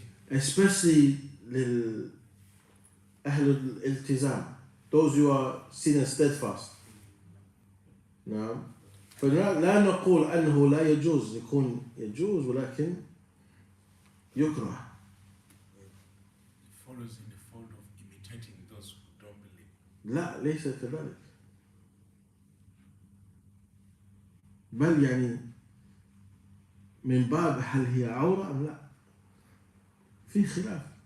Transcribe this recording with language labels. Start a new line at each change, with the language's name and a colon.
English: Especially
Arabic: لأهل الالتزام,
English: those who are seen as steadfast.
Arabic: نعم. فلا نقول أنه لا يجوز, يكون يجوز ولكن يكره.
English: Follows in the fold of imitating those who don't believe.
Arabic: لا ليس كذلك. بل يعني من باب هل هي عورة أم لا؟ في خلاف.